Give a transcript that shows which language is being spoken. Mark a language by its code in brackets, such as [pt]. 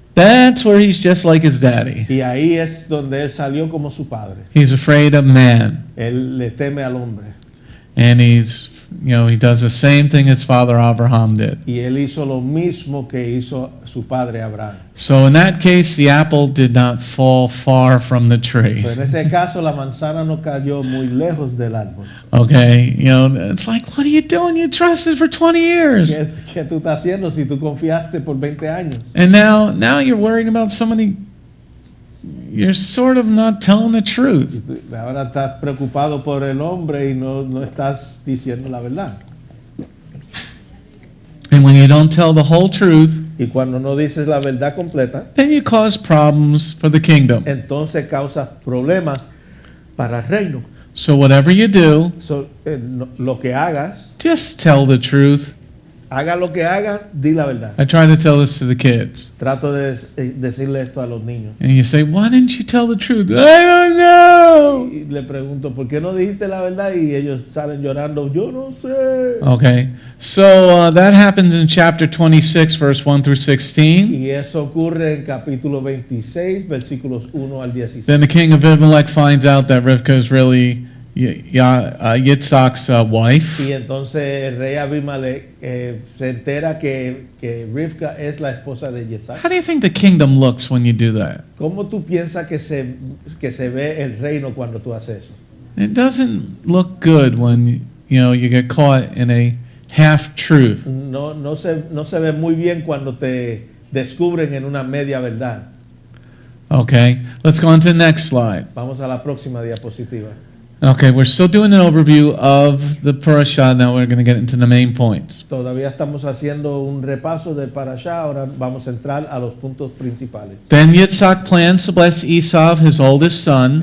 [en] That's where he's just like his daddy. [es] Y ahí es donde él salió como su padre. [en] He's afraid of man. [es] Él le teme al hombre. [en] And he's, he does the same thing his father Abraham did. [es] Y él hizo lo mismo que hizo su padre Abraham. [en] So in that case, the apple did not fall far from the tree. [es] Pero en ese caso, la manzana no cayó muy lejos del árbol. [en] Okay, it's like, what are you doing? You trusted for 20 years. [es] ¿Qué tú estás haciendo si tú confiaste por 20 años? [en] And now you're worrying about somebody, you're sort of not telling the truth. [es] Ahora estás preocupado por el hombre y no estás diciendo la verdad. [en] And when you don't tell the whole truth, [es] Y cuando no dices la verdad completa, [en] then you cause problems for the kingdom. [es] entonces causas problemas para el reino. [en] So whatever you do, [es] Lo que hagas, [en] just tell the truth. [es] haga lo que hagas, di la verdad. [en] I try to tell this to the kids. [es] Trato de decirle esto a los niños. [en] And you say, why didn't you tell the truth? I don't know. [es] Y le pregunto, ¿por qué no dijiste la verdad? Y ellos salen llorando, yo no sé. [en] Okay, so that happens in chapter 26, verse 1 through 16. [es] Y eso ocurre en capítulo 26, versículos 1 al 16. [en] Then the king of Avimelekh finds out that Rivkah is really Yitz'chak's wife. [es] Y entonces el rey Abimelech se entera que Rivkah es la esposa de Yitz'chak. [en] How do you think the kingdom looks when you do that? [es] ¿Cómo tú piensas que se ve el reino cuando tú haces eso? [en] It doesn't look good when you get caught in a half truth. [es] No se ve muy bien cuando te descubren en una media verdad. [en] Okay, let's go on to the next slide. [es] Vamos a la próxima diapositiva. [en] Okay, we're still doing an overview of the parasha. Now we're going to get into the main points. [es] Todavía estamos haciendo un repaso del parasha. Ahora vamos a entrar a los puntos principales. [en] Then Yitz'chak plans to bless Esav, his oldest son.